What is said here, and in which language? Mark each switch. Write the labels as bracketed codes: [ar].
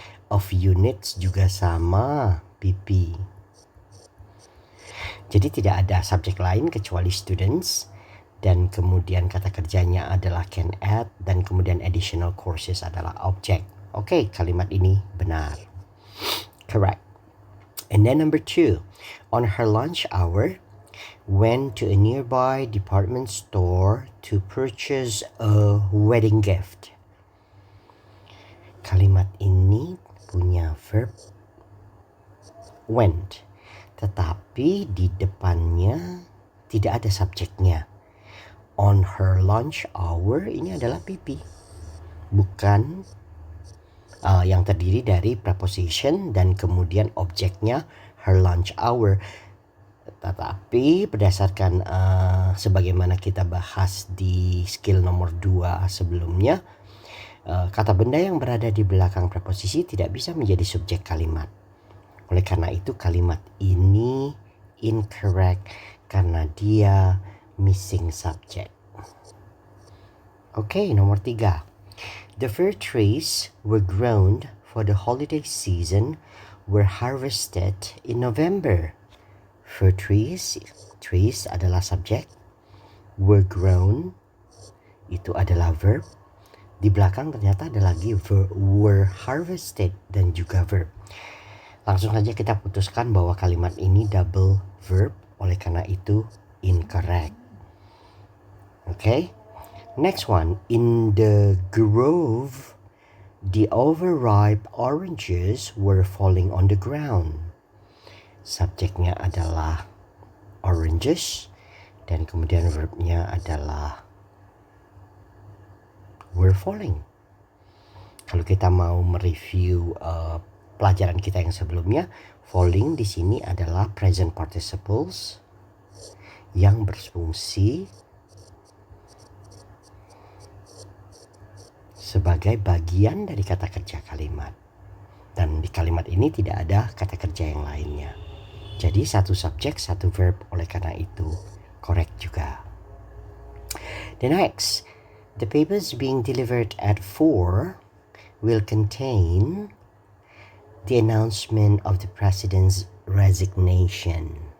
[en] Of units [id] juga sama PP. Jadi tidak ada subjek lain kecuali students dan kemudian kata kerjanya adalah [en] can add [id] dan kemudian [en] additional courses [id] adalah objek. Oke, kalimat ini benar. Correct. [en] And then number 2, on her lunch hour, went to a nearby department store to purchase a wedding gift. [id] Kalimat ini punya verb went, tetapi di depannya tidak ada subjeknya. [en] On her lunch hour [id] ini adalah PP, bukan yang terdiri dari preposition dan kemudian objeknya [en] her lunch hour. [id] Tetapi berdasarkan sebagaimana kita bahas di skill nomor 2 sebelumnya, kata benda yang berada di belakang preposisi tidak bisa menjadi subjek kalimat. Oleh karena itu kalimat ini incorrect karena dia [en] missing subject. [id] Oke, nomor 3. [en] The fir trees were grown for the holiday season were harvested in November. [id] Fir trees adalah subjek. Were grown itu adalah verb. Di belakang ternyata ada lagi [en] were harvested [id] dan juga verb. Langsung saja kita putuskan bahwa kalimat ini double verb, oleh karena itu incorrect. [en] Okay? Next one, in the grove, the overripe oranges were falling on the ground. [id] Subjeknya adalah oranges dan kemudian verbnya adalah [en] were falling. [id] Kalau kita mau mereview pelajaran kita yang sebelumnya, falling di sini adalah [en] present participles [id] yang berfungsi sebagai bagian dari kata kerja kalimat. Dan di kalimat ini tidak ada kata kerja yang lainnya. Jadi satu subjek, satu verb, oleh karena itu correct juga. [en] The next, the papers being delivered at 4 will contain the announcement of the president's resignation.